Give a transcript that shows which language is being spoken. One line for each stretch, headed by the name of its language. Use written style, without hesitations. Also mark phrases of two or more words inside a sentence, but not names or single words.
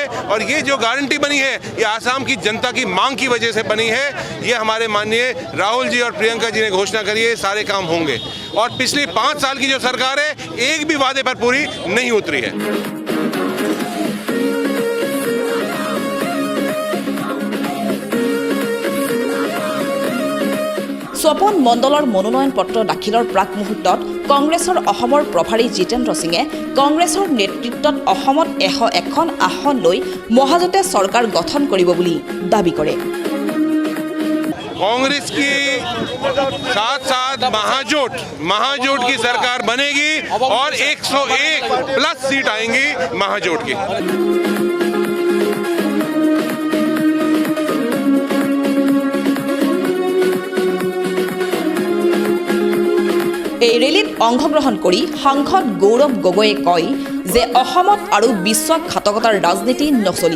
Hindi: और ये जो गारंटी बनी है, ये आसाम की जनता की मांग की वजह से बनी है। ये हमारे माननीय राहुल जी और प्रियंका जी ने घोषणा करी है, सारे काम होंगे। और पिछली 5 साल की जो सरकार है, एक भी वादे पर पूरी नहीं उतरी है।
Assamese: স্বপন মণ্ডলৰ মনোনয়ন পত্ৰ দাখিলৰ প্ৰাক মুহূৰ্তত কংগ্ৰেছৰ অসমৰ প্ৰভাৰী জিতেন্দ্ৰ সিঙে কংগ্ৰেছৰ নেতৃত্বত অসমত 101খন আসন লৈ মহাজোঁটে চৰকাৰ গঠন কৰিব বুলি দাবী কৰে।
Hindi: कांग्रेस की साथ साथ महाजोट की सरकार बनेगी और 101+ सीट आएंगी महाजोट की।
Assamese: এই ৰেলীত অংশগ্ৰহণ কৰি সাংসদ গৌৰৱ গগৈয়ে কয় যে অসমত আৰু বিশ্বাসঘাতকতাৰ ৰাজনীতি নচলিব।